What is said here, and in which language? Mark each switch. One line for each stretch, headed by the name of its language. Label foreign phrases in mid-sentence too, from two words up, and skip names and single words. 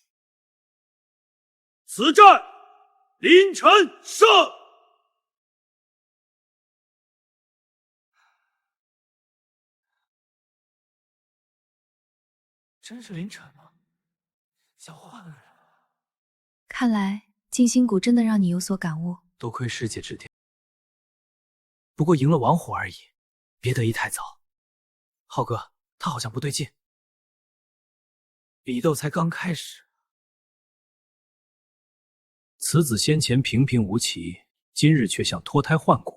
Chinese: 此戰，凌晨勝！真是凌晨嗎？像換了人。看來靜心谷真的讓你有所感悟。多虧師姐指點。不過贏了王虎而已，別得意太早。浩哥，他好像不對勁。比鬥才剛開始。此子先前平平無奇，今日卻像脫胎換骨。